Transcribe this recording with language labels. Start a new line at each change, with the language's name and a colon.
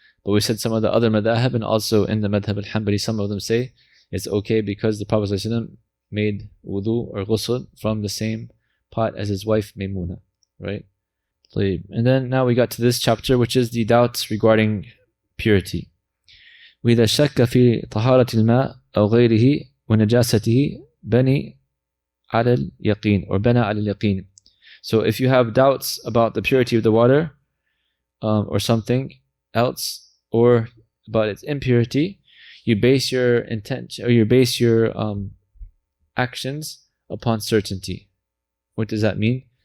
English: But we said some of the other madhab, and also in the madhab al-Hanbali, some of them say it's okay because the Prophet ﷺ made wudu or ghusl from the same pot as his wife Maymuna, right? And then now we got to this chapter, which is the doubts regarding purity.
Arabic: وإذا شك في طهارة الماء أو غيره ونجاسته بني على اليقين, or بنى على اليقين.
English: So if you have doubts about the purity of the water, or something else, or about its impurity, you base your intention, or you base your actions upon certainty. What does that mean?